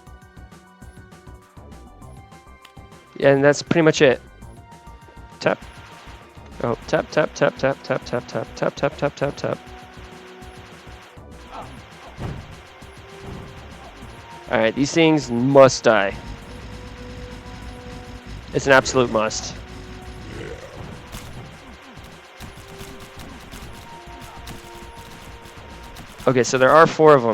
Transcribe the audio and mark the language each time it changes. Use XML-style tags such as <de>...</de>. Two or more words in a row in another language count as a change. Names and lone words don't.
<en>And that's pretty much it. Tap. Oh, tap, tap, tap, tap, tap, tap, tap, tap, tap, tap, tap, tap. Alright, these things must die. It's an absolute must. Okay, so there are 4 of them.</en>